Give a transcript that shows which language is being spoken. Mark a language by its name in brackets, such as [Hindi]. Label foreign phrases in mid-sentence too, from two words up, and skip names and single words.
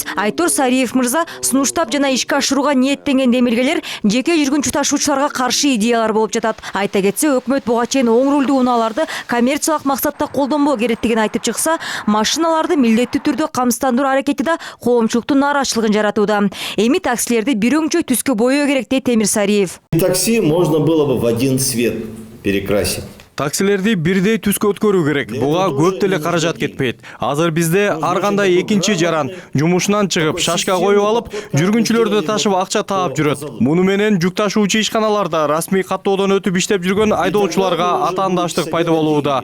[Kyrgyz] Айтор Сариев мырза сунуштап жана ишке ашырууга ниеттенген демилгелер жеке жүргүнчү ташуучуларга каршы идеялар болуп жатат. Айта кетсе, өкмөт буга чейин оң рулдуу унааларды коммерциялык максатта колдонбоо керектигин айтып чыкса, машиналарды милдеттүү түрдө камсыздандыруу аракети да коомчулуктун нааразычылыгын жаратууда. Эми таксилерди бир өңчөй түскө боёо керек дейт Темир Сариев. [Russian] Такси можно было бы в один цвет перекрасить. [Kyrgyz] Таксилерди бирдей түскө өткөрүү керек. Буга көп деле каражат кетпейт. Азыр бизде ар кандай экинчи жаран жумушунан чыгып, шашка коюп алып, жүргүнчүлөрдү ташып акча таап жүрөт. Муну менен жүк ташуучу ишканаларда расмий каттоодон өтүп иштеп жүргөн айдоочуларга атаандаштык пайда болууда.